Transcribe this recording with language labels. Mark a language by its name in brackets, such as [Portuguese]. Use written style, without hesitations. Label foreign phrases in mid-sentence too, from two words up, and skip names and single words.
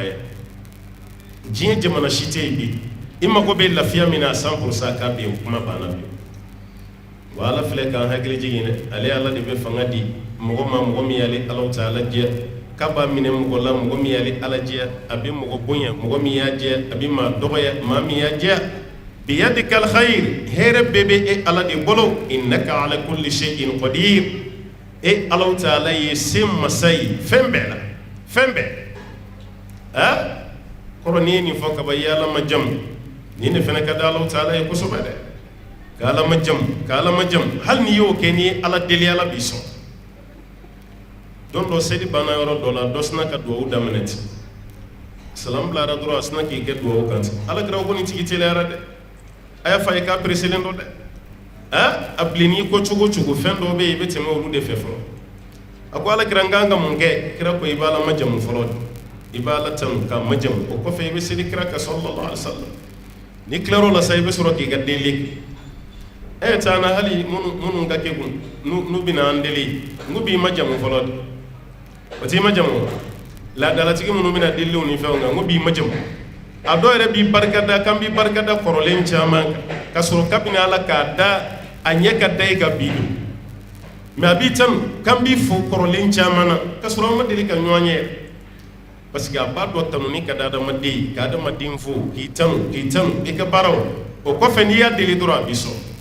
[Bambara] yan diɲɛ jamana si tɛ yen bi i mago bɛ lafiya min na 100% k'a bɛ yen o kuma banna bi wa ala filɛ k'an hakili jigin dɛ ale ala de bɛ fanga di mɔgɔ ma mɔgɔ min y'ale alaw ta ala jɛ k'a b'a minɛ mɔgɔ la mɔgɔ min y'ale ala jɛ a bɛ mɔgɔ bonya mɔgɔ min y'a jɛ a bɛ maa dɔgɔya maa min y'a jɛ [Arabic] بيدك الخير [Bambara] hɛrɛ bɛɛ bɛ e ala de bolo [Arabic] إنك على كل شيء قدير [Bambara] e alaw ta ala ye se masa ye fɛn bɛɛ la fɛn bɛɛ kɔrɔ n'i ye nin fɔ kaba i ye ala ma jamu nin de fana ka di alaw ta ala ye kosɛbɛ dɛ ka ala ma jamu hali n'i y'o kɛ n'i ye ala deli ala b'i sɔn don dɔ seli banna yɔrɔ dɔ la dɔ sina ka duwawu daminɛ ten salam bilara dɔrɔn a sina k'i kɛ duwawu kan ten alakira ko nin tigi teliyara dɛ a y'a fɔ a ye k'a pereselen don dɛ a bilenni ko cogo cogo fɛn dɔw bɛ yen i bɛ tɛmɛ olu de fɛ fɔlɔ a ko alakira n kan ka mun kɛ kira ko i b'a la majamu fɔlɔ de i b'a la tanu k'a majamu o kɔfɛ i bɛ seli kira kan [Arabic] صلى الله عليه وسلم [Bambara] ni tilar'o la sa i bɛ sɔrɔ k'i ka deli kɛ taa na hali minnu ka kɛ kun n'u bɛna an deli n ko b'i majamu fɔlɔ de o t'i majamu laadalatigi minnu bɛna deliw ni fɛnw kan n ko b'i majamu a dɔw yɛrɛ b'i barikada kan b'i barikada kɔrɔlen caman kan ka sɔrɔ kabini ala k'a da a ɲɛ ka da i ka bi don mɛ a b'i tanu kan b'i fo kɔrɔlen caman na ka sɔrɔ an ma deli ka ɲɔgɔn ye [French] parce que [Bambara] a b'a dɔ tanuni ka di adamaden ye ka adamaden fo k'i tanu i ka baaraw o kɔfɛ n'i y'a deli dɔrɔn a b'i sɔn